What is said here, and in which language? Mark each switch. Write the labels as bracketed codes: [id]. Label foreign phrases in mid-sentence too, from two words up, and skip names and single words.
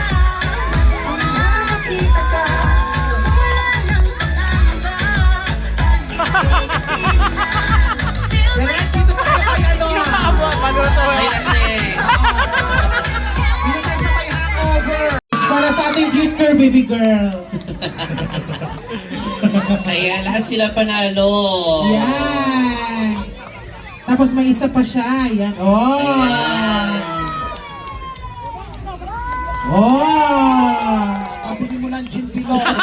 [tl] Direct dito tayo kay ano. Maluto. May lasing. Dito tayo sa may hangover. Para sa ating [en] cute girl, baby girl. [tl] Ayan, lahat sila panalo. Yan. Tapos may isa pa siya. Yan. Oh. Oh. Pabili mo ng gin pilon.